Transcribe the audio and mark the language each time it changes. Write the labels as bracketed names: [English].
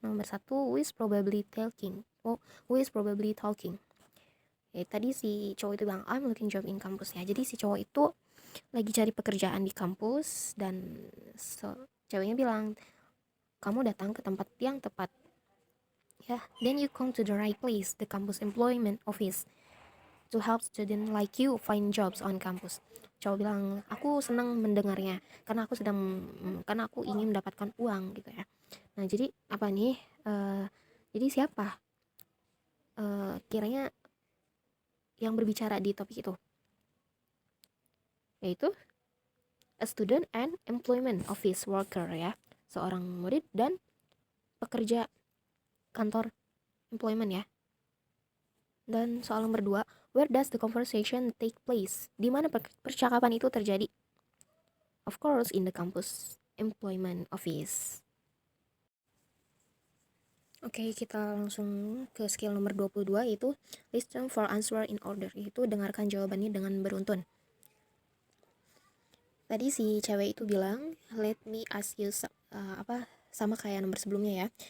[English] Nomor 1, who is probably talking. Who is probably talking. [Indonesian] Tadi si cowok itu bilang, [English] I'm looking job in campus [Indonesian] ya. Jadi si cowok itu lagi cari pekerjaan di kampus dan ceweknya bilang, kamu datang ke tempat yang tepat. [English] Ya, then you come to the right place, the campus employment office. to help students like you find jobs on campus. [Indonesian] Cowok bilang, aku senang mendengarnya karena karena aku ingin mendapatkan uang gitu ya. Nah, jadi apa nih? Jadi siapa kiranya yang berbicara di topik itu? [English] Yaitu a student and employment office worker ya. [Indonesian] Seorang murid dan pekerja kantor employment ya. Dan soal nomor 2, [English] where does the conversation take place? [Indonesian] Di mana percakapan itu terjadi? [English] Of course, in the campus employment office. [Indonesian] Oke, kita langsung ke skill nomor 22, yaitu [English] listen for answer in order, [Indonesian] yaitu dengarkan jawabannya dengan beruntun. Tadi si cewek itu bilang, [English] let me ask you [Indonesian] sama kayak nomor sebelumnya ya.